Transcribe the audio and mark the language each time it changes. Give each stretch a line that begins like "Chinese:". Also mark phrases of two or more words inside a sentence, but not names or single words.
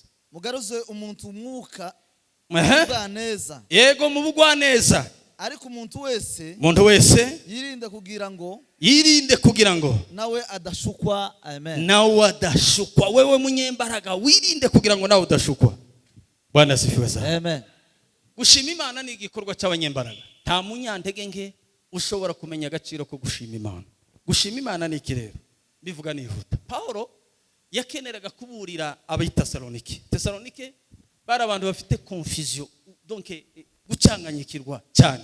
Kinyarwanda: Mugaruze umuntu umwuka mubugwaneza. Yego mubugwaneza. Ariko umuntu wese yirinde kugira ngo nawe adashukwa. Amen. Nawe adashukwa. Wewe munyembaraga wirinde kugira ngo nawe udashukwa.
Swahili: Bwana asifiwe sana.
Kinyarwanda: Amen. Gushima Imana ni igikorwa cy'abanyembaraga. Nta munyantege nke ushobora kumenya agaciro ko gushima Imana. Gushima Imana ni ikirero. Bivuga nihuta. Paulo yakeneraga kuburira ab'Itesalonike. Tesalonike bari abantu bafite
French: confusion, donc
Kinyarwanda: gucanganyikirwa cyane.